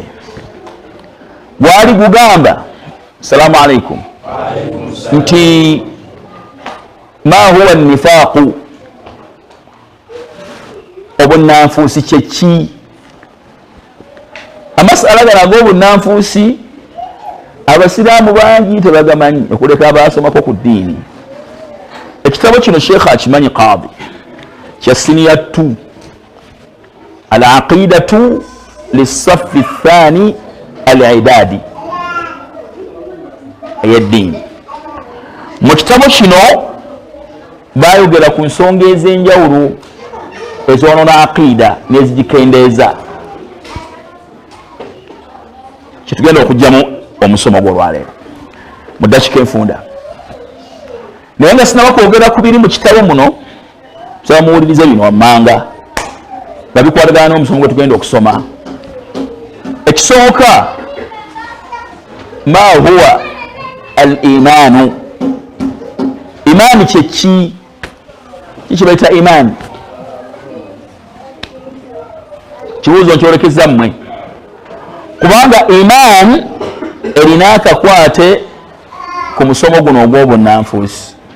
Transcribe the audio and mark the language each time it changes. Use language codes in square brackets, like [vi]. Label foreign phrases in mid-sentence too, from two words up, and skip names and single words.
[lg] Gwali gugamba [ar] سلام عليكم [lg] nti [ar] ما هو النفاق, [lg] obunnanfuusi kyeki? Amasala gano ag'obunnanfuusi abasiraamu bangi tebagamanyi okuleka abaasomako ku ddiini. Ekitabo kino Sheikh akimanyi Qaadi kya siniya 2 [ar] العقيدة للصف الثاني الإعدادي [lg] ey'eddiini. Mu kitabo kino bayogera ku nsonga ez'enjawulo ezoonona aqiida n'ezigikendeeza. Kyetugenda okugyamu omusomo gw'olwaleero mu ddakiika enfunda, naye nga sinaba kwogera ku biri mu kitabo muno, nsaba muwulirize bino wammanga nga bikwatagana n'omusomo gwe tugenda okusoma. Ekisooka, [ar] ما هو الإيمان, [lg] imaani kyeki? Kiki bayita imaani? Kibuuzo nkyolekeza mmwe kubanga imaani erina akakwate ku musomo guno ogw'obunnanfuusi.